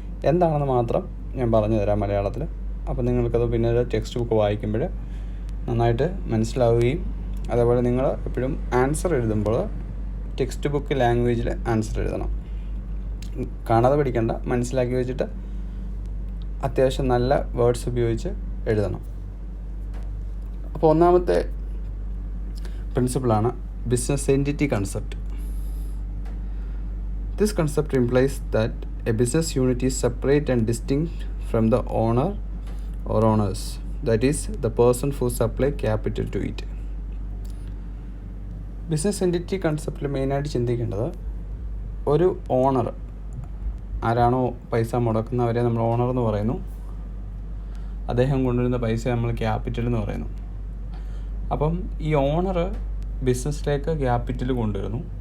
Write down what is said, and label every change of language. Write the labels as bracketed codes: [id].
[ml] എന്താണെന്ന് മാത്രം ഞാൻ പറഞ്ഞു തരാം മലയാളത്തിൽ. അപ്പോൾ നിങ്ങൾക്കത് പിന്നീട് ടെക്സ്റ്റ് ബുക്ക് വായിക്കുമ്പോൾ നന്നായിട്ട് മനസ്സിലാവുകയും, അതേപോലെ നിങ്ങൾ എപ്പോഴും ആൻസർ എഴുതുമ്പോൾ ടെക്സ്റ്റ് ബുക്ക് ലാംഗ്വേജിൽ ആൻസർ എഴുതണം. കാണാതെ പഠിക്കേണ്ട, മനസ്സിലാക്കി വെച്ചിട്ട് അത്യാവശ്യം നല്ല വേർഡ്സ് ഉപയോഗിച്ച് എഴുതണം. അപ്പോൾ ഒന്നാമത്തെ പ്രിൻസിപ്പിളാണ് business entity concept. [en] This concept implies that a business unit is separate and distinct from the owner or owners, that is, the person who supply capital to it. [ml] Business entity കൺസെപ്റ്റിൽ മെയിനായിട്ട് ചിന്തിക്കേണ്ടത്, ഒരു owner ആരാണോ പൈസ മുടക്കുന്നവരെ നമ്മൾ owner എന്ന് പറയുന്നു. അദ്ദേഹം കൊണ്ടുവരുന്ന പൈസ നമ്മൾ ക്യാപിറ്റൽ എന്ന് പറയുന്നു. അപ്പം ഈ ഓണർ ബിസിനസ്സിലേക്ക് ക്യാപിറ്റൽ കൊണ്ടുവരുന്നു.